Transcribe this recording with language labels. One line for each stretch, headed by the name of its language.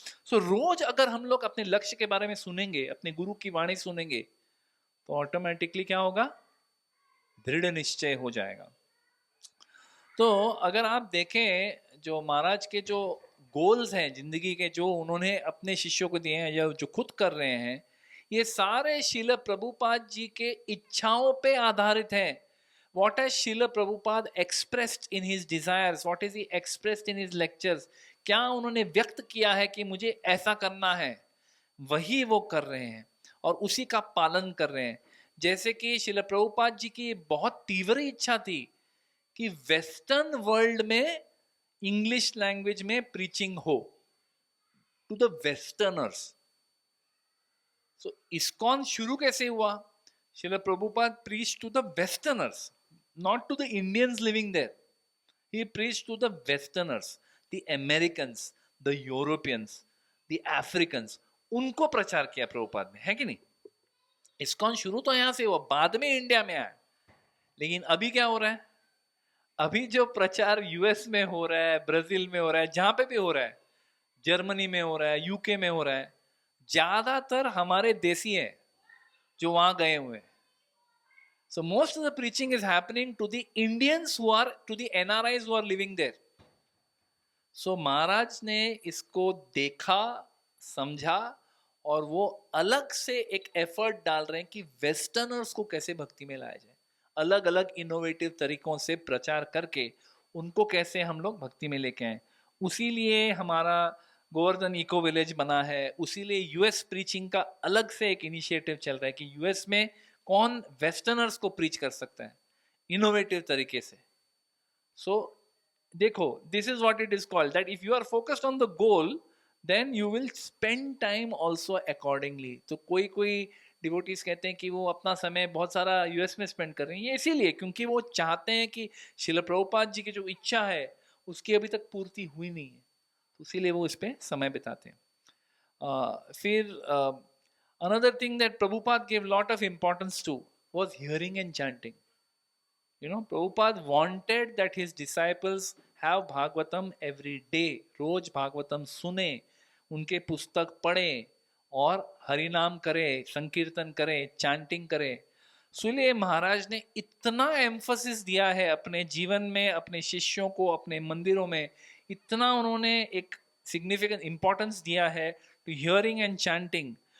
Hindi: सो रोज अगर हम लोग अपने लक्ष्य के बारे में सुनेंगे, अपने गुरु की वाणी सुनेंगे, तो ऑटोमेटिकली क्या होगा, दृढ़ निश्चय हो जाएगा। तो अगर आप देखें जो महाराज के जो गोल्स हैं जिंदगी के, जो उन्होंने अपने शिष्यों को दिए हैं या जो खुद कर रहे हैं, ये सारे श्रील प्रभुपाद जी के इच्छाओं पे आधारित हैं।
English: What has Srila Prabhupada expressed in his desires? What is he expressed in his lectures?
Hindi: क्या उन्होंने व्यक्त किया है कि मुझे ऐसा करना है, वही वो कर रहे हैं और उसी का पालन कर रहे हैं। जैसे कि श्रील प्रभुपाद जी की बहुत तीव्र इच्छा थी कि वेस्टर्न वर्ल्ड में इंग्लिश लैंग्वेज में प्रीचिंग हो
English: To the westerners.
Hindi: So ISKCON शुरू कैसे हुआ?
English: Srila Prabhupada preach to the westerners, not to the Indians living there. He preached to the Westerners, the Americans, the Europeans, the Africans.
Hindi: उनको प्रचार किया प्रभुपाद ने, है कि नहीं? इस्कॉन शुरू तो यहां से हुआ, बाद में इंडिया में आया। लेकिन अभी क्या हो रहा है? अभी जो प्रचार यूएस में हो रहा है, ब्राजील में हो रहा है, जहां पे भी हो रहा है, जर्मनी में हो रहा है, यूके में हो रहा है, ज्यादातर हमारे देसी हैं जो वहां गए हुए हैं।
English: So most of the preaching is happening to the Indians who are, to the NRIs who are living there.
Hindi: So महाराज ने इसको देखा, समझा, और वो अलग से एक एफर्ट डाल रहे हैं कि वेस्टर्नर्स को कैसे भक्ति में लाया जाए, अलग अलग इनोवेटिव तरीकों से प्रचार करके उनको कैसे हम लोग भक्ति में लेके आए। उसी लिए हमारा गोवर्धन इको विलेज बना है, उसी लिए यूएस प्रीचिंग का अलग से एक इनिशिएटिव चल रहा है कि यूएस में कौन वेस्टर्नर्स को प्रीच कर सकता है इनोवेटिव तरीके से। सो देखो,
English: This is what it is called, that if you are focused on the goal then you will spend time also accordingly.
Hindi: तो कोई कोई डिवोटीज कहते हैं कि वो अपना समय बहुत सारा यूएस में स्पेंड कर रहे हैं, ये इसीलिए क्योंकि वो चाहते हैं कि श्रील प्रभुपाद जी की जो इच्छा है उसकी अभी तक पूर्ति हुई नहीं है, तो इसीलिए वो इस पर समय बिताते हैं।
English: फिर another thing that Prabhupada gave lot of importance to was hearing and chanting. You know, Prabhupada wanted that his disciples have Bhagavatam every day.
Hindi: रोज भागवतम सुने, उनके पुस्तक पढ़ें और हरिनाम करें, संकीर्तन करें, चैंटिंग करें। इसलिए महाराज ने इतना एम्फोसिस दिया है अपने जीवन में, अपने शिष्यों को, अपने मंदिरों में इतना उन्होंने एक सिग्निफिकेंट इंपॉर्टेंस दिया है
English: To hearing and chanting.